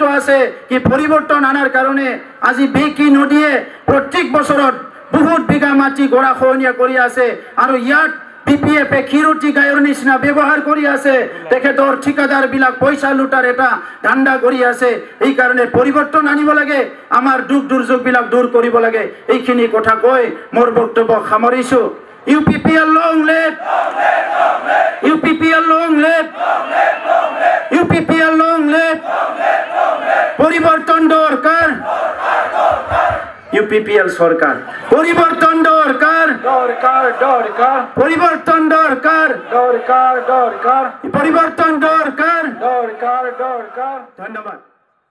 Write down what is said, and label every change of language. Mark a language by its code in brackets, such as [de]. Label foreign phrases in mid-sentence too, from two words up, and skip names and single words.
[as] আছে কি পৰিৱৰ্তন আনাৰ কাৰণে আজি বেকি নদীয়ে প্ৰত্যেক বছৰত বহুত বিঘা মাটি গৰাখহনীয়া কৰি আছে আৰু ইয়াত PPF খিৰুটি গায়ৰ নিচিনা ব্যৱহাৰ কৰি আছে তেখেতৰ ঠিকাদাৰ বিলাক পইচা লুটাৰ এটা ধান্দা কৰি আছে এই কাৰণে পৰিৱৰ্তন আনিব লাগে আমাৰ দুখ দুৰ্যোগ বিলাক দূৰ কৰিব লাগে এইখিনি কথা কৈ মোৰ বক্তব্য সামৰিছোঁ UPPL [en] long live UPPL long live UPPL long live [as] পরিবর্তন দরকার UPPL সরকার পরিবর্তন দরকার পরিবর্তন দরকার পরিবর্তন দরকার ধন্যবাদ